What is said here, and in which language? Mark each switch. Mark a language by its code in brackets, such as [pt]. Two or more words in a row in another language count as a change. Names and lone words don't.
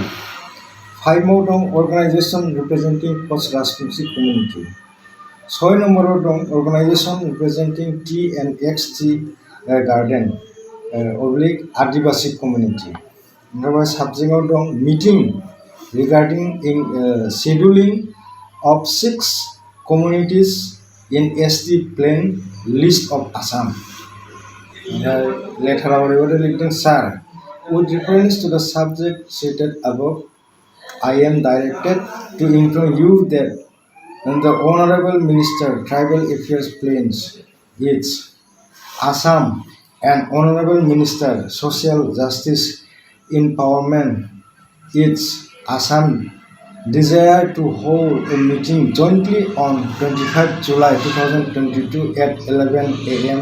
[en] 5 दं organisation representing Koch Rajbongshi community. 6 [brx] नम्बराव दं [en] organisation representing T&X tea garden Adivasi community. [brx] ओमफ्राय साबजेक्टआव दं [en] meeting regarding scheduling of 6 communities in ST plain list of Assam. Letter of Sir, with reference to the subject stated above, I am directed to inform you that the Honorable Minister Tribal Affairs Plains is Assam and Honorable Minister Social Justice Empowerment is Assam desire to hold a meeting jointly on 25 July 2022 at 11 a.m.